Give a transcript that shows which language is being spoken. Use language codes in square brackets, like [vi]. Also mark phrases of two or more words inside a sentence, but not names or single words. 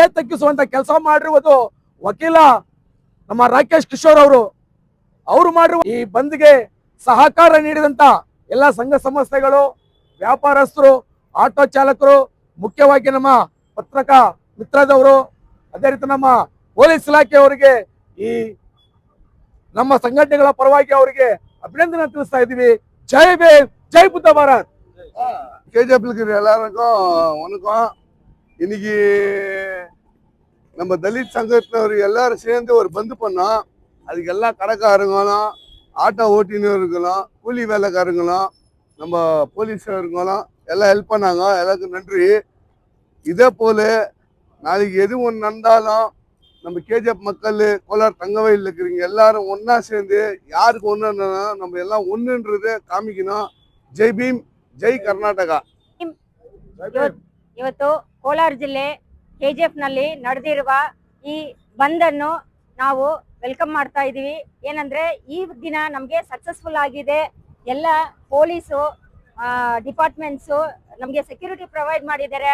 [kn] ತಗ್ಗಿಸುವಂತ ಕೆಲಸ ಮಾಡಿರುವುದು ವಕೀಲ ನಮ್ಮ ರಾಕೇಶ್ ಕಿಶೋರ್ ಅವರು ಮಾಡಿರುವ ಈ ಬಂದ್ಗೆ ಸಹಕಾರ ನೀಡಿದಂತ ಎಲ್ಲ ಸಂಘ ಸಂಸ್ಥೆಗಳು, ವ್ಯಾಪಾರಸ್ಥರು, ಆಟೋ ಚಾಲಕರು, ಮುಖ್ಯವಾಗಿ ನಮ್ಮ ಪತ್ರಕಾ ಮಿತ್ರದವರು, ಅದೇ ರೀತಿ ನಮ್ಮ ಪೊಲೀಸ್ ಇಲಾಖೆಯವರಿಗೆ, ಈ ನಮ್ಮ ಸಂಘಟನೆಗಳ ಪರವಾಗಿ ಅವರಿಗೆ ಅಭಿನಂದನೆ ತಿಳಿಸ್ತಾ ಇದ್ದೀವಿ. ಜೈ ಭೀಮ್, ಜೈ ಬುದ್ಧ ಭಾರತ್. [ta] கேஜிஎஃப் இருக்கிற எல்லாருக்கும் வணக்கம். இன்னைக்கு நம்ம தலித் சங்கத்தினர் எல்லாரும் சேர்ந்து ஒரு பந்து பண்ணோம். அதுக்கு எல்லா கடைக்காரங்களும், ஆட்டோ ஓட்டினர்களும், கூலி வேலைக்காரங்களும், நம்ம போலீஸாருங்களும் எல்லாம் ஹெல்ப் பண்ணாங்க. எல்லாருக்கும் நன்றி. இதே போல நாளைக்கு எது ஒன்று நடந்தாலும் நம்ம கேஜிஎஃப் மக்கள், கோலார் தங்கவயல் இருக்கிறீங்க எல்லாரும் ஒன்னா சேர்ந்து யாருக்கு ஒன்று நம்ம எல்லாம் ஒன்றுன்றதை காமிக்கணும். [kn] ಜೈ ಭೀಮ್, ಜೈ ಕರ್ನಾಟಕ. ಇವತ್ತು ಕೋಲಾರ ಜಿಲ್ಲೆ ಕೆಜಿಎಫ್ ನಲ್ಲಿ ನಡೆದಿರುವ ಈ ಬಂದ್ ಅನ್ನು ನಾವು ವೆಲ್ಕಮ್ ಮಾಡ್ತಾ ಇದೀವಿ. ಏನಂದ್ರೆ ಈ ದಿನ ನಮಗೆ ಸಕ್ಸಸ್ಫುಲ್ ಆಗಿದೆ. ಎಲ್ಲ [en] police departments [kn] ನಮಗೆ [en] security provide [kn] ಮಾಡಿದ್ದಾರೆ.